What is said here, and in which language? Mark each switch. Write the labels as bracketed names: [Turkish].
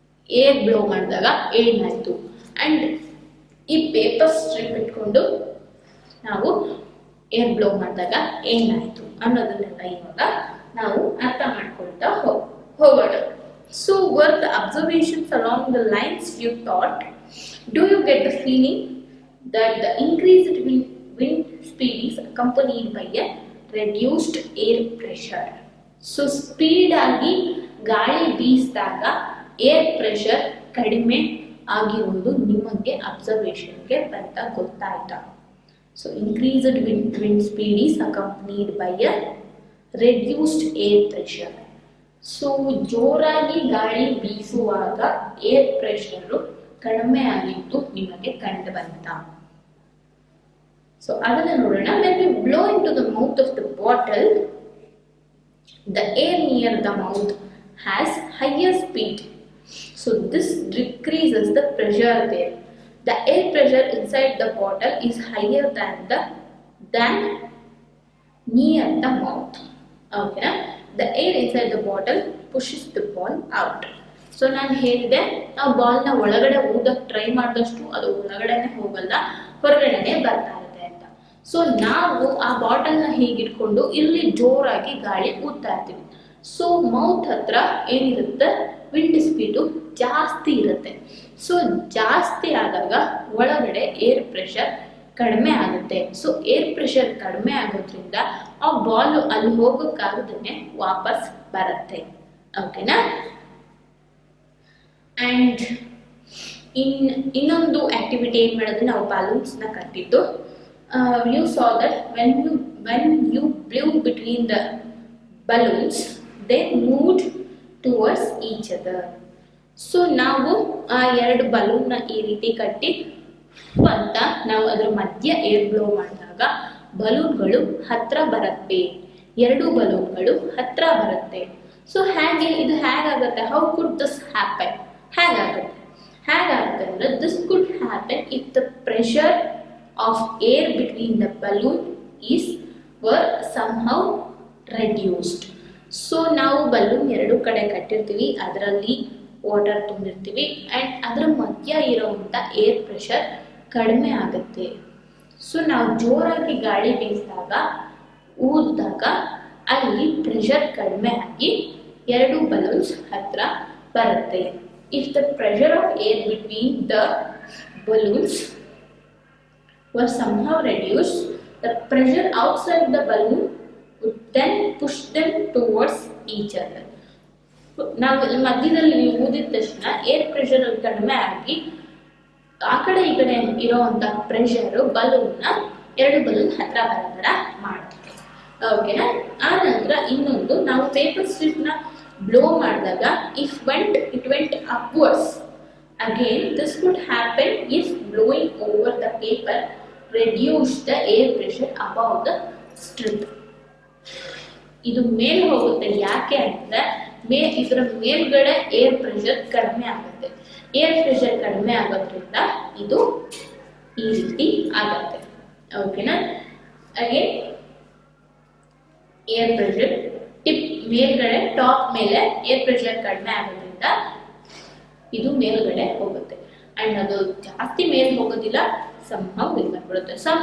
[Kannada] Air blow ಮಾಡಿದಾಗ ಏನಾಯ್ತು, and ಈ ಪೇಪರ್ ಸ್ಟ್ರಿಪ್ ಇಟ್ಕೊಂಡು ನಾವು ಏರ್ ಬ್ಲೋ ಮಾಡಿದಾಗ ಏನಾಯ್ತು ಅನ್ನೋದನ್ನೆಲ್ಲ ಇವಾಗ ನಾವು ಅರ್ಥ ಮಾಡ್ಕೊಳ್ತಾ ಹೋಗೋಣ. [English] So were the observations along the lines you thought? Do you get the feeling that the increased wind speed is accompanied by a reduced air pressure? [Kannada] So speed ಆಗಿ ಗಾಳಿ ಬೀಸಿದಾಗ ಏರ್ ಪ್ರೆಷರ್ ಕಡಿಮೆ ಆಗಿರುವುದು ನಿಮಗೆ ಅಬ್ಸರ್ವೇಷನ್ಗೆ ಬಂತ ಗೊತ್ತಾಯ್ತಾ? [English] So increased wind speed is accompanied by a reduced air pressure. [Kannada] So ಜೋರಾಗಿ ಗಾಳಿ ಬೀಸುವಾಗ air pressure ಕಡಿಮೆ ಆಗಿದ್ದು ನಿಮಗೆ ಕಂಡು ಬಂತ? ಸೊ ಅದನ್ನ ನೋಡೋಣ. [English] when we blow into the mouth of the bottle, the air near the mouth has higher speed. So this decreases the pressure there. The air pressure inside the bottle is higher than near the mouth. Okay. The air inside the bottle pushes the ball out. [Kannada] So ನಾನು ಹೇಳಿದೆ, ನಾವು ಬಾಲ್ನ ಒಳಗಡೆ ಊದಕ್ಕೆ try ಮಾಡಿದಷ್ಟು ಅದು ಒಳಗಡೆನೆ ಹೋಗಲ್ಲ, ಹೊರಗಡೆನೆ ಬರ್ತಾ ಇರುತ್ತೆ ಅಂತ. ಸೊ ನಾವು ಆ ಬಾಟಲ್ನ ಹೀಗಿಟ್ಕೊಂಡು ಇಲ್ಲಿ ಜೋರಾಗಿ ಗಾಳಿ ಊದ್ತಾ ಇರ್ತೀವಿ. ಸೊ ಮೌತ್ ಹತ್ರ ಏನಿರುತ್ತೆ, ವಿಂಡ್ ಸ್ಪೀಡು ಜಾಸ್ತಿ ಇರುತ್ತೆ. ಸೊ ಜಾಸ್ತಿ ಆದಾಗ ಒಳಗಡೆ ಏರ್ ಪ್ರೆಷರ್ ಕಡಿಮೆ ಆಗುತ್ತೆ. ಸೊ ಏರ್ ಪ್ರೆಷರ್ ಕಡಿಮೆ ಆಗೋದ್ರಿಂದ ಆ ಬಾಲ್ ಅಲ್ಲಿ ಹೋಗೋಕ್ಕಾಗದೇ ವಾಪಸ್ ಬರುತ್ತೆ. ಓಕೆನಾ? ಅಂಡ್ ಇನ್ನೊಂದು ಆಕ್ಟಿವಿಟಿ ಏನ್ ಮಾಡಿದ್ರೆ, ನಾವು balloons ನ ಕಟ್ಟಿದ್ದು. [English] You saw that when you blew between the balloons, they moved towards each other. [Kannada] So ನಾವು ಆ 2 ಬಲೂನ್ ನ ಈ ರೀತಿ ಕಟ್ಟಿ ಅಂತ ನಾವು ಅದರ ಮಧ್ಯ ಏರ್ ಬ್ಲೋ ಮಾಡಿದಾಗ ಬಲೂನ್ಗಳು ಹತ್ರ ಬರುತ್ತೆ, 2 ಬಲೂನ್ಗಳು ಹತ್ರ ಬರುತ್ತೆ. ಸೊ ಇದು ಹೇಗಾಗುತ್ತೆ? [English] How could this happen? [Kannada] ಹೇಗಾಗುತ್ತೆ ಅಂದ್ರೆ, [English] This could happen if the pressure of air between the balloon is were somehow reduced. [Kannada] So ನಾವು ಬಲೂನ್ ಎರಡು ಕಡೆ ಕಟ್ಟಿರ್ತೀವಿ, ಅದರಲ್ಲಿ ವಾಟರ್ ತುಂಬಿರ್ತೀವಿ ಆ್ಯಂಡ್ ಅದರ ಮಧ್ಯ ಇರೋವಂಥ ಏರ್ ಪ್ರೆಷರ್ ಕಡಿಮೆ ಆಗುತ್ತೆ. ಸೊ ನಾವು ಜೋರಾಗಿ ಗಾಳಿ ಬೀಸಿದಾಗ ಊದಿದಾಗ ಅಲ್ಲಿ ಪ್ರೆಷರ್ ಕಡಿಮೆ ಆಗಿ ಎರಡು ಬಲೂನ್ಸ್ ಹತ್ರ ಬರುತ್ತೆ. [English] If the pressure of air between the balloons were somehow reduced, the pressure outside the balloon would then push them towards each other. [Kannada] ನಾವು ಮಧ್ಯದಲ್ಲಿ ಊದಿದ ತಕ್ಷಣ ಏರ್ ಪ್ರೆಷರ್ ಕಡಿಮೆ ಆಗಿ ಆ ಕಡೆ ಈ ಕಡೆ ಇರೋವಂಥ ಪ್ರೆಷರು ಬಲೂನ್ನ ಎರಡು ಬಲೂನ್ ಹತ್ರ ಬರೋ ಥರ ಮಾಡ್ತಾರೆ. ಓಕೆನಾ? ಆ ನಂತರ ಇನ್ನೊಂದು, ನಾವು ಪೇಪರ್ ಸ್ಟ್ರಿಪ್ನ ಬ್ಲೋ ಮಾಡಿದಾಗ [English] it went upwards. Again, this could happen if blowing over the paper reduced the air pressure above the strip. [Kannada] ಇದು ಮೇಲೆ ಹೋಗುತ್ತೆ. ಯಾಕೆ ಅಂದರೆ ಇದರ ಮೇಲ್ಗಡೆ ಏರ್ ಪ್ರೆಷರ್ ಕಡಿಮೆ ಆಗುತ್ತೆ. ಏರ್ ಪ್ರೆಷರ್ ಕಡಿಮೆ ಆಗೋದ್ರಿಂದ ಇದು ಈ ರೀತಿ ಆಗುತ್ತೆ. ಓಕೆನಾ? ಹಾಗೆ ಏರ್ ಪ್ರೆಷರ್ ಟಿಪ್ ಮೇಲ್ಗಡೆ ಟಾಪ್ ಮೇಲೆ ಏರ್ ಪ್ರೆಷರ್ ಕಡಿಮೆ ಆಗೋದ್ರಿಂದ ಇದು ಮೇಲ್ಗಡೆ ಹೋಗುತ್ತೆ ಆ್ಯಂಡ್ ಅದು ಜಾಸ್ತಿ ಮೇಲೆ ಹೋಗೋದಿಲ್ಲ, ಸಂಭವ ಬಂದ್ಬಿಡುತ್ತೆ.